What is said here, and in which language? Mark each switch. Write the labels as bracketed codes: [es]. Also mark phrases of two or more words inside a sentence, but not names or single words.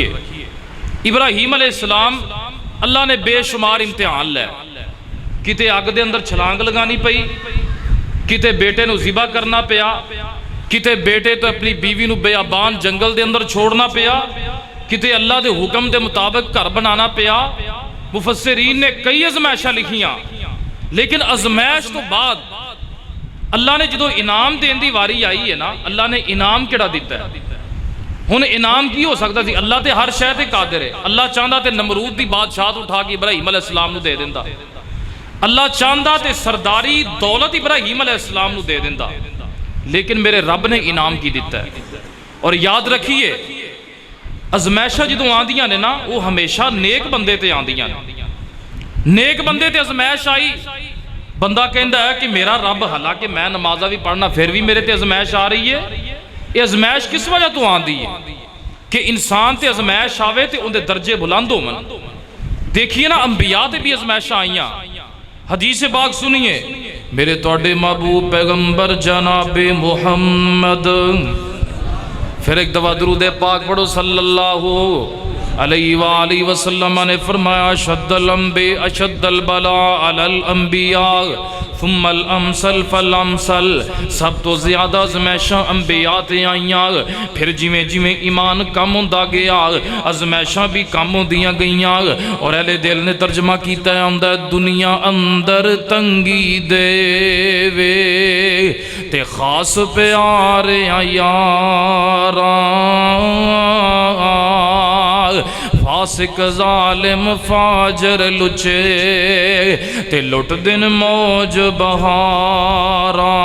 [pa] ابراہیم علیہ السلام اللہ نے بے شمار امتحان لے، کتے اگ دے اندر چھلانگ لگانی پئی، کتے بیٹے نو ذبح کرنا پیا، کتے بیٹے تو اپنی بیوی نو بیابان جنگل دے اندر چھوڑنا پیا، کتے اللہ دے حکم دے مطابق گھر بنانا پیا۔ مفسرین نے کئی ازمائشاں لکھیاں، لیکن ازمائش تو بعد اللہ نے جدو انعام دین دی واری آئی ہے نا، اللہ نے انعام کیڑا دیتا ہے؟ ہن انعام کی ہو سکتا تھی؟ اللہ تے ہر شے تے قادر ہے۔ اللہ چاہندا تے نمرود دی بادشاہت اٹھا کے ابراہیم علیہ السلام نو دے دیندا، اللہ چاہندا تے سرداری دولت ابراہیم علیہ السلام نو دے دیندا، لیکن میرے رب نے انعام کی دیتا ہے۔ اور یاد رکھیے ازمائشاں جدوں آندیاں نے نا، وہ ہمیشہ نیک بندے تے آندیاں نے۔ نیک بندے تے ازمائش آئی، بندہ کہندا ہے کہ میرا رب، حالانکہ میں نمازاں بھی پڑھنا پھر بھی میرے تے ازمائش آ رہی ہے۔ یہ ازمائش کس وجہ تو آندی ہے؟ کہ انسان تے ازمائش آوے تے ان دے درجے بلند ہون۔ دیکھیے نا انبیاء تے بھی ازمائش آئیاں۔ حدیث پاک سنیے، میرے توڑے محبوب پیغمبر جناب محمد، پھر ایک دفعہ درود پاک پڑھو [ar] صلی اللہ علیہ وآلہ وسلم [pa] نے فرمایا [ar] اشد الانبیاء اشد البلاء علی الانبیاء ثم الامثل فالامثل، [pa] سب تو زیادہ ازمائشاں انبیاء تے آئیاں، پھر جویں جویں ایمان کم ہوندا گیا ازمائشاں بھی کم ہوندیاں گئیاں۔ اور اہل دل نے ترجمہ کیتا ہے اندر دنیا اندر تنگی دے وے تے خاص پیارے یاراں، فاسق ظالم فاجر لچے تے لٹ دن موج بہاراں۔